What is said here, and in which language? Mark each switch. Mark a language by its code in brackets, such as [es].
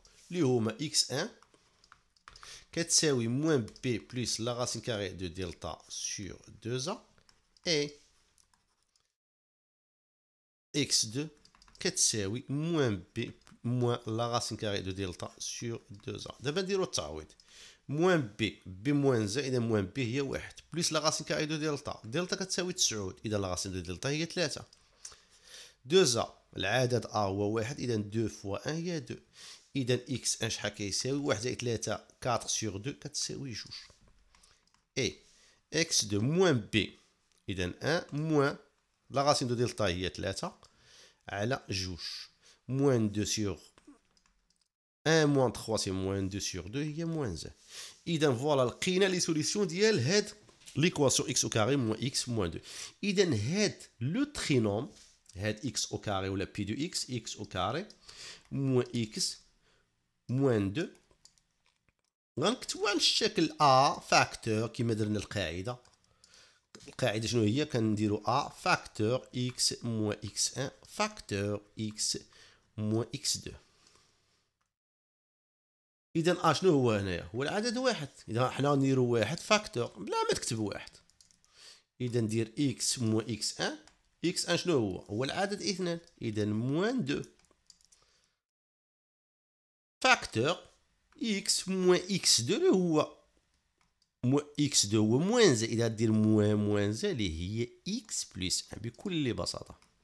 [ar] اللي هما [fr] x1 [ar] كتساوي [fr] moins b plus la racine carrée de delta sur 2a et x2 كتساوي moins b moins la racine carrée de delta sur 2a. [ar] دابا نديرو التعويض. [fr] moins b moins a اذا moins b [ar] هي واحد بلس [fr] la racine carrée de delta. [ar] دلتا كتساوي 9 اذا [fr] la racine de delta [ar] هي 3. 2a العدد a هو واحد اذا 2 فوا 1 هي 2. اذا x1 شحال كيساوي 1 زائد 3 4 sur 2 كتساوي 2. [fr] اي x2 moins b اذا 1 moins la racine de delta [ar] هي 3 على 2 [fr] moins 2 sur 1 moins 3 c'est moins 2 sur 2 هي moins 1. [ar] اذا فوالا لقينا لي سوليسيون ديال هاد ليكواسيون [fr] x au carré moins x moins 2. [ar] اذا هاد لو ترينوم هاد x au carré ولا p de x au carré moins x moins 2 غنكتبو على الشكل a فاكتور كيما درنا القاعده. القاعده شنو هي؟ كنديرو a فاكتور [fr] x moins x1 فاكتور x moins x2. [ar] اذا a شنو هو هنايا؟ هو العدد واحد. اذا حنا نديرو واحد فاكتور بلا ما تكتب واحد. اذا ندير [fr] x moins x1 [ar] x1 شنو هو العدد 2 اذا moins 2 فاكتور x moins x2 اللي هو x2 هو موان اذا دير موان اللي هي x بلس 1 بكل بساطه.